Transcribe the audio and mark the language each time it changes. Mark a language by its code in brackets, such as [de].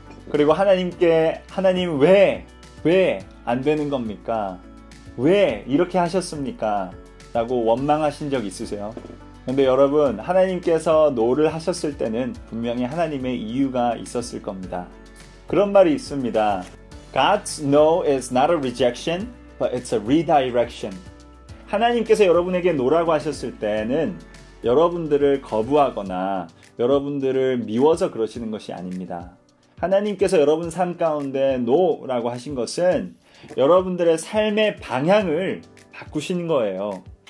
[ko] 그리고 하나님께 하나님 왜 안 되는 겁니까? 왜 이렇게 하셨습니까? 라고 원망하신 적 있으세요? 근데 여러분, 하나님께서 NO를 하셨을 때는 분명히 하나님의 이유가 있었을 겁니다. 그런 말이 있습니다. [en] God's no is not a rejection, but it's a redirection. [ko] 하나님께서 여러분에게 노라고 하셨을 때는 여러분들을 거부하거나 여러분들을 미워서 그러시는 것이 아닙니다. 하나님께서 여러분 삶 가운데 노라고 하신 것은 여러분들의 삶의 방향을 바꾸시는 거예요.